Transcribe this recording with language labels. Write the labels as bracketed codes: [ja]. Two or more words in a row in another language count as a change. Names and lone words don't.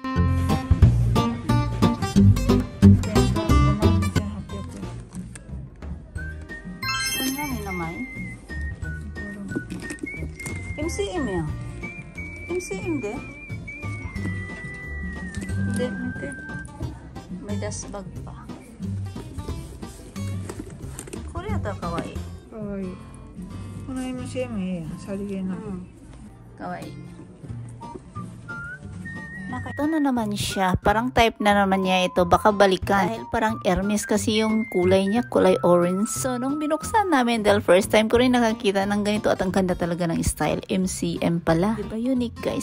[ja] MCM ya? [tl] MCM de? Hindi. May dust bag pa. [ja] Kawaii. Kawaii. この MCM いいやん。さりげな。 Kawaii. [tl] Ito na naman siya. Parang type na naman niya ito. Baka balikan. Dahil parang Hermes kasi yung kulay niya. Kulay orange. So, nung binuksan namin, dahil [en] first time [tl] ko rin nakakita ng ganito at ang ganda talaga ng style. MCM pala. Diba unique guys?